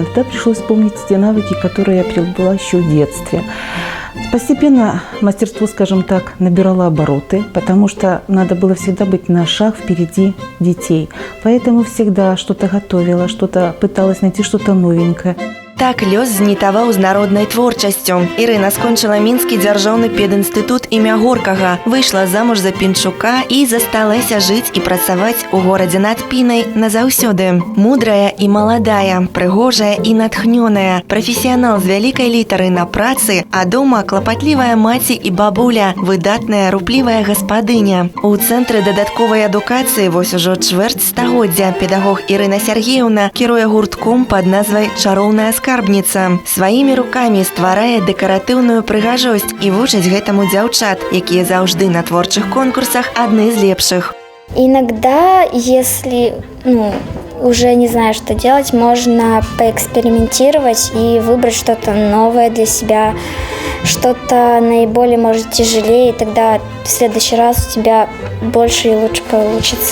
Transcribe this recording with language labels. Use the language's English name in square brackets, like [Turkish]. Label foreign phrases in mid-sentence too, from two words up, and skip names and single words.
[Russian] Тогда пришлось вспомнить те навыки, которые я приобрела еще в детстве. Постепенно мастерство, скажем так, набирало обороты, потому что надо было всегда быть на шаг впереди детей. Поэтому всегда что-то готовила, что-то пыталась найти что-то новенькое. [Belarusian] Так лёс знітаваў з народнай творчасцю. Ірына скончыла мінскі дзяржаўны педінстытут імя Горкага, выйшла замуж за Пінчука і засталася жыць і працаваць у горадзе над Пінай назаўсёды. Мудрая і маладая, прыгожая і натхнёная, прафесіянал з вялікай літары на працы, а дома клапатлівая маці і бабуля, выдатная руплівая гаспадыня. У Цэнтры дадатковай адукацыі вось ужо чвэрць стагоддзя педагог Ірына Сергеевна кіруе гуртком пад назвай «Чароўная скарбніца». Сваімі рукамі стварае дэкаратыўную прыгажосць і вучыць гэтаму дзяўчат, якія заўжды на творчых конкурсах адны з лепшых. [Russian] Иногда, если уже не знаю, что делать, можно поэкспериментировать и выбрать что-то новое для себя, что-то наиболее, может, тяжелее, и тогда в следующий раз у тебя больше и лучше получится.